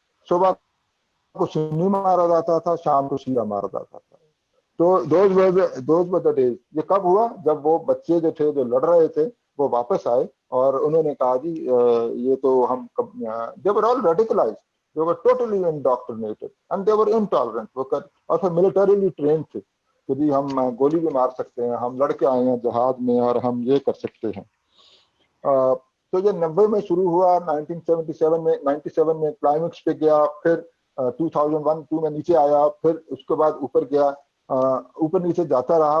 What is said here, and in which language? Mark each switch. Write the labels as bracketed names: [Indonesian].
[Urdu] صبح کو سنی مارا جاتا تھا، شام کو شیعہ مارا جاتا تھا. [English] تو those were the days. [Urdu] یہ کب ہوا؟ جب وہ بچے جو تھے جو لڑ رہے تھے وہ واپس آئے اور انہوں نے کہا جی یہ تو ہم [English] they were all radicalized. They were totally indoctrinated and they were intolerant. [Urdu] اور پھر [English] militarily trained [Urdu] تھے کہ جی ہم گولی بھی مار سکتے ہیں، ہم لڑ کے آئے ہیں جہاد میں اور ہم یہ کر سکتے ہیں. تو یہ 90 میں شروع ہوا، 97 میں کلائمیکس پہ گیا، پھر 2001-2 میں نیچے آیا، پھر اس کے بعد اوپر گیا، اوپر نیچے جاتا رہا.